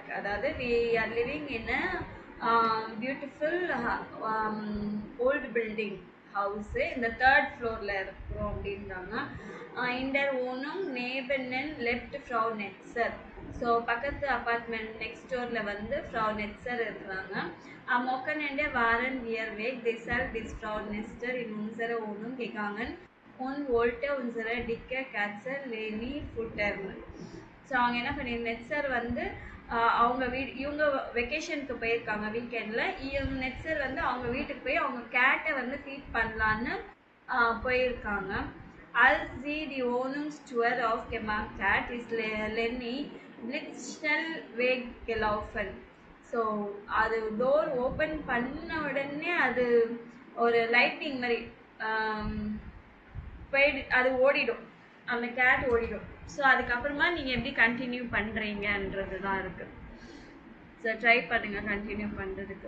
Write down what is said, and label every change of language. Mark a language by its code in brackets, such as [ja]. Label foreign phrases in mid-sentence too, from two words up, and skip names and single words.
[en] அதாவது we are living in a beautiful old building house. [ta] இந்த [en] third floorல [ta] இருக்கிறோம் அப்படின்றாங்க. [de] In der Wohnung neben left Frau Netzer. [ta] ஸோ பக்கத்து [en] apartment next door [ta] வந்து Frau Netzer இருக்கிறாங்க. [de] Am Wochenende waren wir weg, deshalb ist Frau Netzer in unsere Wohnung gegangen und wollte unsere dicke Katze Leni futtern. [ta] ஸோ அவங்க என்ன பண்ணிருந்தாங்க, நெட்சர் வந்து அவங்க இவங்க வெக்கேஷனுக்கு போயிருக்காங்க வீக்கெண்டில். இவங்க நெட்சர் வந்து அவங்க வீட்டுக்கு போய் அவங்க கேட்டை வந்து ஃபீட் பண்ணலான்னு போயிருக்காங்க. [de] Als sie die Wohnungstür aufgemacht hat, ist Lenny blitzschnell weggelaufen. [ta] ஸோ அது [en] door open [ta] பண்ண உடனே அது ஒரு லைட்டிங் மாதிரி போயிடு, அது ஓடிடும், அந்த கேட் ஓடிடும். ஸோ அதுக்கப்புறமா நீங்கள் எப்படி கண்டினியூ பண்ணுறீங்கன்றது தான் இருக்குது. ஸோ ட்ரை பண்ணுங்கள் கண்டினியூ பண்ணுறதுக்கு.